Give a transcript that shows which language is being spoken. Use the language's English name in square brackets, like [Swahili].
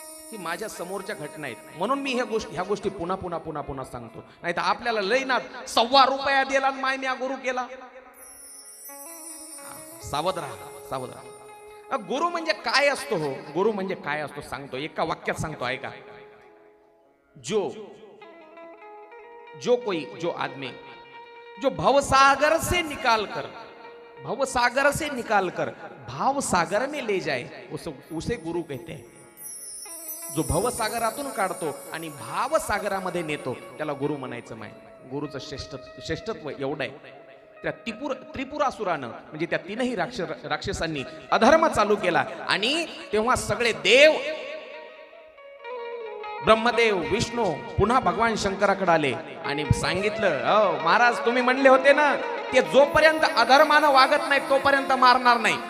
[Marathi] ही माझ्या समोरच्या घटना आहेत, म्हणून मी ह्या गोष्टी पुन्हा सांगतो. नाही तर आपल्याला लई ना, ₹1.25 दिला मायन्या गुरु केला. सावध राहा. गुरु म्हणजे काय असतो हो, गुरु म्हणजे काय असतो सांगतो, एका वाक्यात सांगतो, ऐका. [Hindi] जो आदमी जो भवसागर से निकाल कर भाव सागर में ले जाए, उसे गुरु कहते हैं. [Marathi] जो भवसागरातून काढतो आणि भाव सागरामध्ये नेतो, त्याला गुरु म्हणायचं. गुरुचं श्रेष्ठत्व एवढं आहे. त्या त्रिपुरासुरानं, म्हणजे त्या 3ही राक्षसांनी अधर्म चालू केला आणि तेव्हा सगळे देव, ब्रह्मदेव, विष्णू पुन्हा भगवान शंकराकडे आले आणि सांगितलं, महाराज तुम्ही म्हणले होते ना, ते जोपर्यंत अधर्मानं वागत नाही तोपर्यंत मारणार नाही.